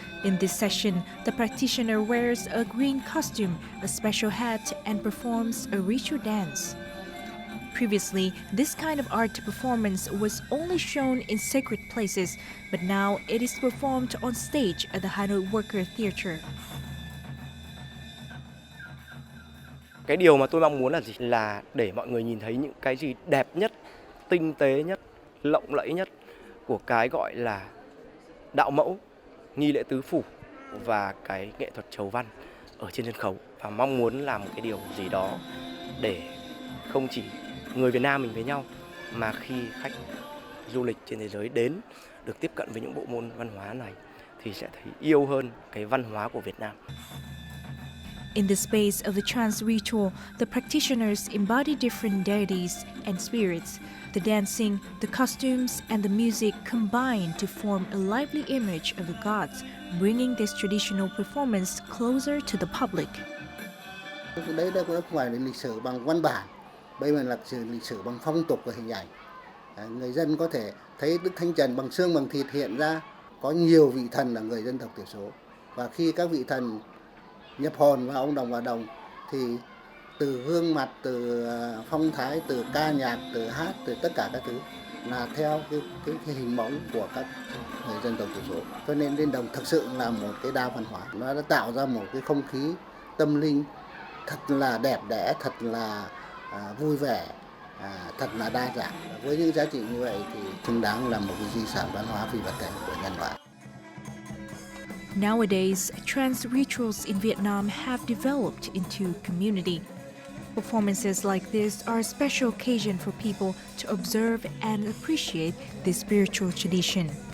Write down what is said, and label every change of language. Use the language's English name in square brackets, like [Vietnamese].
[English] In this session, the practitioner wears a green costume, a special hat, and performs a ritual dance. Previously, this kind of art performance was only shown in sacred places, but now it is performed on stage at the Hanoi Worker Theatre. [Vietnamese] Cái điều mà tôi mong muốn là gì? Là để mọi người nhìn thấy những cái gì đẹp nhất, tinh tế nhất, lộng lẫy nhất của cái gọi là đạo mẫu, nghi lễ tứ phủ và cái nghệ thuật chầu văn ở trên sân khấu. Và mong muốn làm một cái điều gì đó để không chỉ người Việt Nam mình với nhau mà khi khách du lịch trên thế giới đến được tiếp cận với những bộ môn văn hóa này thì sẽ thấy yêu hơn cái văn hóa của Việt Nam. [English] In the space of the trance ritual, the practitioners embody different deities and spirits. The dancing, the costumes, and the music combine to form a lively image of the gods, bringing this traditional performance closer to the public. [Vietnamese] Đấy không phải là lịch sử bằng văn bản, đây là lịch sử bằng phong tục và hình ảnh. Người dân có thể thấy Đức Thanh Trần bằng xương bằng thịt hiện ra, có nhiều vị thần là người dân tộc thiểu số. Và khi các vị thần nhập hồn vào ông đồng và đồng thì từ gương mặt, từ phong thái, từ ca nhạc, từ hát, từ tất cả các thứ là theo cái hình mẫu của các người dân tộc thiểu số. Cho nên Liên Đồng thực sự là một cái đa văn hóa. Nó đã tạo ra một cái không khí tâm linh thật là đẹp đẽ, thật là vui vẻ, thật là đa dạng. Với những giá trị như vậy thì xứng đáng là một cái di sản văn hóa phi vật thể của nhân loại. [English] Nowadays, trance rituals in Vietnam have developed into community. Performances like this are a special occasion for people to observe and appreciate this spiritual tradition.